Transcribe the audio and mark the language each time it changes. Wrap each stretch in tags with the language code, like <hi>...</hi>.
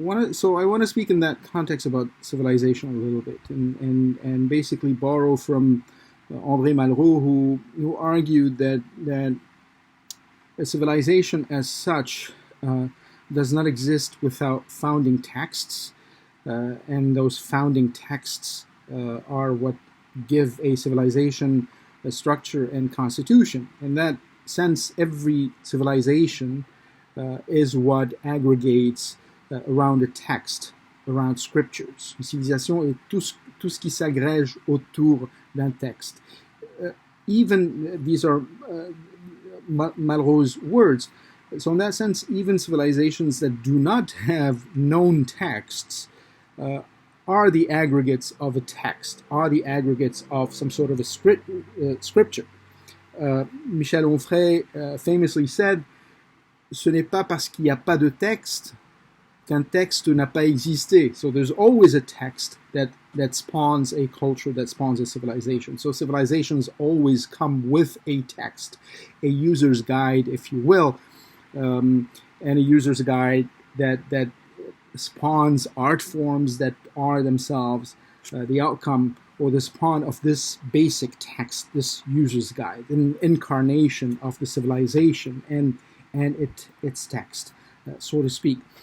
<en>So I want to speak in that context about civilization a little bit, and basically borrow from André Malraux, who argued that a civilization as such does not exist without founding texts, and those founding texts are what give a civilization a structure and constitution. In that sense, every civilization is what aggregates around a text, around scriptures.</en> <fr>Une civilisation est tout ce qui s'agrège autour d'un texte.</fr> <en>Even these are Malraux's words. So in that sense, even civilizations that do not have known texts are the aggregates of a text, are the aggregates of some sort of a scripture. Michel Onfray famously said,</en> <fr>"Ce n'est pas parce qu'il n'y a pas de texte qu'un texte n'a pas existé."</fr> <en>So there's always a text that spawns a culture, that spawns a civilization. So civilizations always come with a text, a user's guide, if you will, and a user's guide that spawns art forms that are themselves the outcome or the spawn of this basic text, this user's guide, an incarnation of the civilization and its text, so to speak.</en>